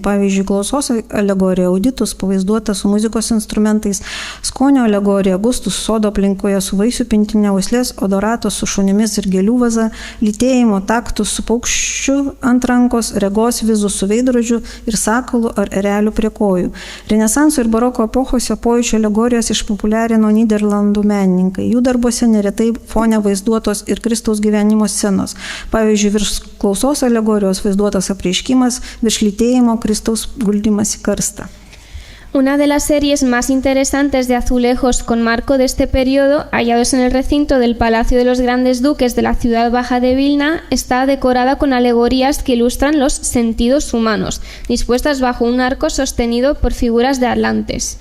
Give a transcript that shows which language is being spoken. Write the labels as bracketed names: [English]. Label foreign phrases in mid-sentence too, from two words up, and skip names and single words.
[Lithuanian] Pavyzdžiui, klausos alegorija Auditus pavaizduota su muzikos instrumentais, skonio alegorija Gustus sodo aplinkoje su vaisių pintinė, uoslės odoratos su šunimis ir gėlių vaza, lytėjimo taktus su paukščiu ant rankos, regos vizų su veidrodžiu ir sakalu ar ereliu prie kojų. Renesanso ir baroko epochose pojūčio alegorijas išpopuliarino Nyderlandų menininkai. Jų darbuose neretai fone vaizduotos ir Kristaus gyvenimo scenos. Pavyzdžiui, virš klausos alegorijos vaizduotas apreiškimas, virš lytėjimo Kristaus guldymas į karstą. [Spanish] Una de las series más interesantes de azulejos con marco de este periodo, hallados en el recinto del Palacio de los Grandes Duques de la ciudad baja de Vilna, está decorada con alegorías que ilustran los sentidos humanos, dispuestas bajo un arco sostenido por figuras de atlantes.